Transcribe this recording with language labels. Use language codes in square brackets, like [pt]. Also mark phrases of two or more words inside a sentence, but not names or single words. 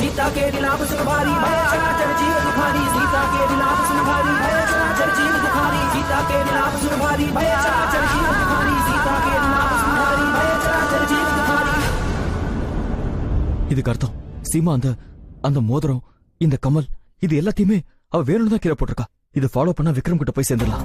[awa] के विलाप सुन भारी भय चराचर जीव दुखारी सीता के विलाप सुन भारी भय चराचर जीव दुखारी सीता के विलाप सुन भारी भय चराचर जीव दुखारी सीता के विलाप सुन भारी भय चराचर जीव दुखारी. [ta] இதுக்கு அர்த்தம் சீமா அந்த மோதிரம், இந்த கமல், இது எல்லாத்தையுமே அவ வேணும்னு தான் கீழே போட்டிருக்கா. இது ஃபாலோ பண்ணா விக்ரம் கிட்ட போய் சேர்ந்துடலாம்.